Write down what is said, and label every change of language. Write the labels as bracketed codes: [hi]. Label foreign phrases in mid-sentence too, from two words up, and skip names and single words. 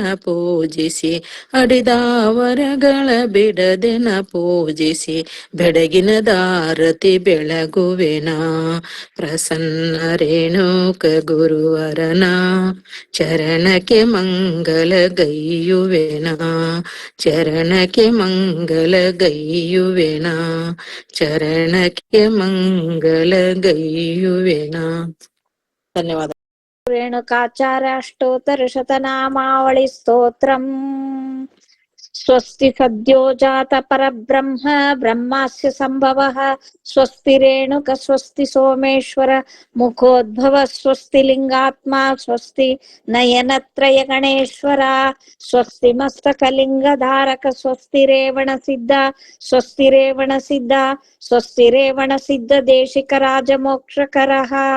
[kn] ಪೂಜಿಸಿ ಅಡಿದಾವರಗಳ ಬಿಡದೆನ ಪೂಜಿಸಿ ಬೆಡಗಿನ ದಾರತಿ ಬೆಳಗುವೆನ ಪ್ರಸನ್ನ ರೇಣುಕ ಗುರುವರನ ಚರಣಕ್ಕೆ ಮಂಗಲ ಗೈಯುವೆನ ಚರಣಕ್ಕೆ ಮಂಗಲ ಗೈಯುವೆನ ಚರಣಕ್ಕೆ ಮಂಗಲ ಗೈಯುವೆನ ಧನ್ಯವಾದ. [sa] ರೇಣುಕಾಚಾರ್ಯ ಅಷ್ಟೋತ್ತರ ಶತನಾಮಾವಳಿ ಸ್ತೋತ್ರಂ. ಸ್ವಸ್ತಿ ಸದ್ಯೋ ಜಾತ ಪರಬ್ರಹ್ಮ ಬ್ರಹ್ಮಾಸ್ಯ ಸಂಭವಃ ಸ್ವಸ್ತಿ ರೇಣುಕ ಸ್ವಸ್ತಿ ಸೋಮೇಶ್ವರ ಮುಖೋದ್ಭವ ಸ್ವಸ್ತಿ ಲಿಂಗಾತ್ಮ ಸ್ವಸ್ತಿ ನಯನತ್ರಯ ಗಣೇಶ್ವರ ಸ್ವಸ್ತಿ ಮಸ್ತಕಲಿಂಗಧಾರಕ ಸ್ವಸ್ತಿ ರೇವಣ ಸಿದ್ಧ ಸ್ವಸ್ತಿ ರೇವಣ ಸಿದ್ಧ ಸ್ವಸ್ತಿ ರೇವಣ ಸಿದ್ಧ ದೇಶಿಕ ರಾಜ ಮೋಕ್ಷಕರಃ.